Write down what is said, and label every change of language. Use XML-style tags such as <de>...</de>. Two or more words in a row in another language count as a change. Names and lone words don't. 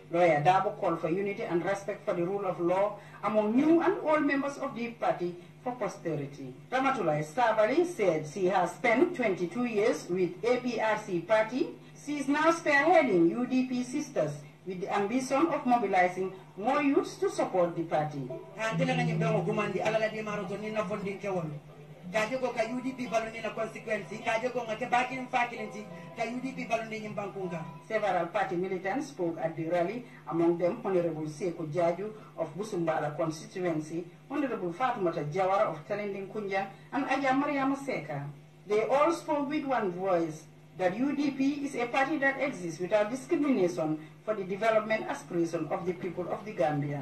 <en>Lawyer Dabo called for unity and respect for the rule of law among new and old members of the party for posterity. Ramatullah Sabali said she has spent 22 years with APRC party. She is now spearheading UDP sisters with the ambition of mobilizing more youths to support the party.</en> <man>Kaje ko ka UDP baloni na consequence kaje ko ngake bakin fakilinti ka UDP baloni nyimbankunga.</man> <en>Several party militants spoke at the rally, among them Honorable Seko Jaju of Busumbala constituency, Honorable Fatumata Jawara of Talending Kunja, and Aja Mariama Seka. They all spoke with one voice that UDP is a party that exists without discrimination for the development aspiration of the people of the Gambia.</en>